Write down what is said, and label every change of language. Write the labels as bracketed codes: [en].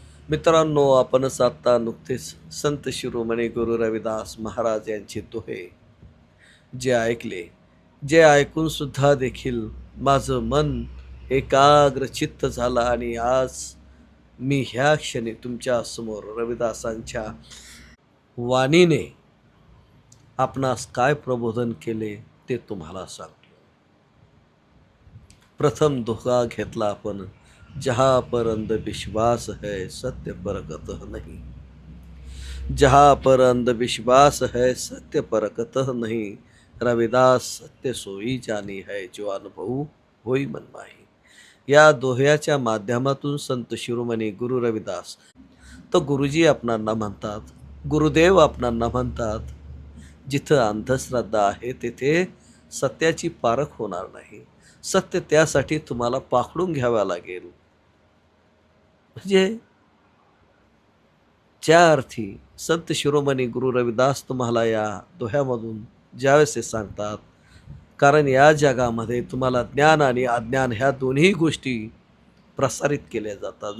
[mr] मित्रांनो, आपण आता नुकतेच संत शिरोमणी गुरु रविदास महाराज यांचे दोहे जे ऐकले, जे ऐकून सुद्धा देखील माझं मन एकाग्र चित्त झालं आणि आज मी ह्या क्षणी तुमच्या समोर रविदासांच्या वाणीने आपणास काय प्रबोधन केले ते तुम्हाला सांगतो। प्रथम दोहा घेतला आपण, [hi] जहाँ पर अंधविश्वास है सत्य पर कतः नहीं। जहाँ पर अंधविश्वास है सत्य पर कतः नहीं, रविदास सत्य सोई जानी है, जो अनुभव होई मनमाही। [mr] या दोह्याच्या माध्यमातून संत शिरोमणी गुरु रविदास तो गुरुजी आपणांना म्हणतात, गुरुदेव आपणांना म्हणतात, जिथं अंधश्रद्धा आहे तेथे सत्याची पारख होणार नाही। सत्य त्यासाठी तुम्हाला पाखडून घ्यावा लागेल। म्हणजे ज्या अर्थी संत शिरोमणी गुरु रविदास तुम्हाला या दोह्यामधून ज्यावेळेस सांगतात, कारण या जगामध्ये तुम्हाला ज्ञान आणि अज्ञान ह्या दोन्ही गोष्टी प्रसारित केल्या जातात।